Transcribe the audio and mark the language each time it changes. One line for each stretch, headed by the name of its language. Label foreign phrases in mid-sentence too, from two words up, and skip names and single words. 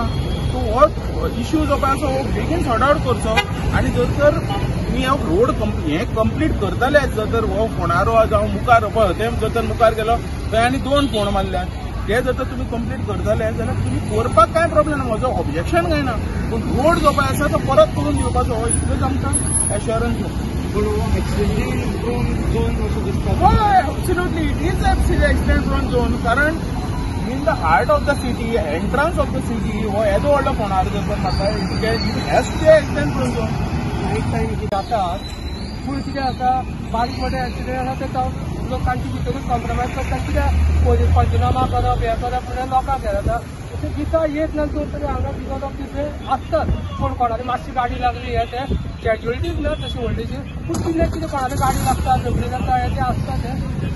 Konkani: सो हो इश्यू जो पळय आसा हो बेगीन
English: sort out
Konkani: करचो आनी जर तर तुमी हो रोड हें कंप्लीट करतले जर तर हो फोंडारो जावं मुखार पळय ते जर तर मुखार गेलो थंय आनी 2 फोंड मारल्यात ते जर तर तुमी कंप्लीट करतले जाल्यार तुमी करपाक कांय प्रॉब्लेम ना म्हजो ऑब्जेक्शन कांय ना. पूण रोड जो पळय आसा तो परत करून दिवपाचो हो इतलोच आमकां एश्युरन्स.
English: Absolutely, it is an accident prone zone.
Konkani: कारण
English: in the heart of the city, entrance of the city,
Konkani: हो येदो व्हडलो फोंडार जर तर म्हाका
English: it has to be accident prone zone.
Konkani: एक टायम कितें जातात पूण कितें आसा बारीक मोठे एक्सिडेंट आसा ते लोकांची भितरूच कॉम्प्रोमायज करतात कित्याक पंचनामा करप हें करप म्हणल्यार लोकांक हें जाता. अशें दिता येत ना तर तरी हांगा
English: because of this
Konkani: आसतात कोण कोणाली मातशी गाडी लागली हें तें कॅज्युअलिटीज ना तशी व्हडलीशी पूण कितें कितें कोणाली गाडी लागता झगडी जाता हें तें आसता तें.